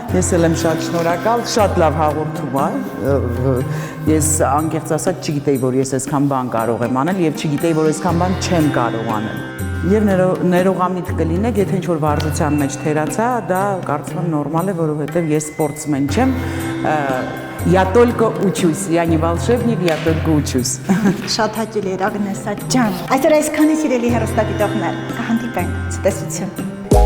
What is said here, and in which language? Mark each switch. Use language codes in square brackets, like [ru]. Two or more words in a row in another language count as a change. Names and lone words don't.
[hy] Ես էլ եմ շատ շնորհակալ, շատ լավ հաղորդում է։ Ես անկեղծ ասած չգիտեի, որ ես այսքան բան կարող եմ անել եւ չգիտեի, որ այսքան բան չեմ կարող аնել։ Եվ ներողամիտ կլինեք, եթե ինչ-որ վարժության մեջ թերացա, դա կարծում եմ նորմալ է, որովհետև ես սպորտսմեն չեմ, [ru] я только учусь, я не волшебник, я только учусь։ [hy] Շատ հաճելի էր Ագնեսա ջան։ Այսօր այսքանի սիրելի հեռուստադիտողներ, կհանդիպենք, ցտեսություն։